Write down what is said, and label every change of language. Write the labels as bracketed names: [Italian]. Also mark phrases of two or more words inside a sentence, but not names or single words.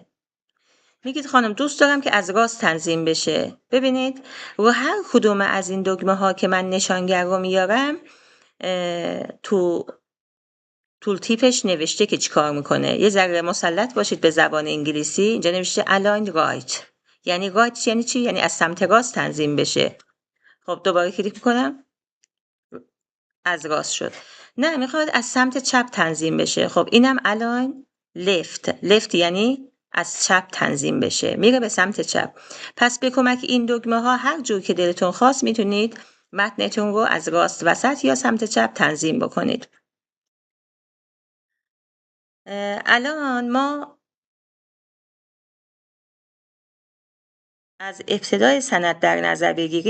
[Persian] میگید خانم دوست دارم که از راست تنظیم بشه. ببینید رو هر کدوم از این دکمه ها که من نشانگر رو میارم تو تول تیپش نوشته که چیکار میکنه. یه ذره مسلط باشید به زبان انگلیسی. اینجا نوشته [English] align right. [Persian] یعنی right یعنی چی؟ یعنی از سمت راست تنظیم بشه. خب دوباره کلیک میکنم، از راست شد. نه میخواد از سمت چپ تنظیم بشه. خب اینم [English] align left [Persian] یعنی از چپ تنظیم بشه، میره به سمت چپ. پس به کمک این دکمه ها هر جور که دلتون خواست میتونید متنتون رو از راست وسط یا سمت چپ تنظیم بکنید. الان ما از ابتدای سند در نظر بگیریم.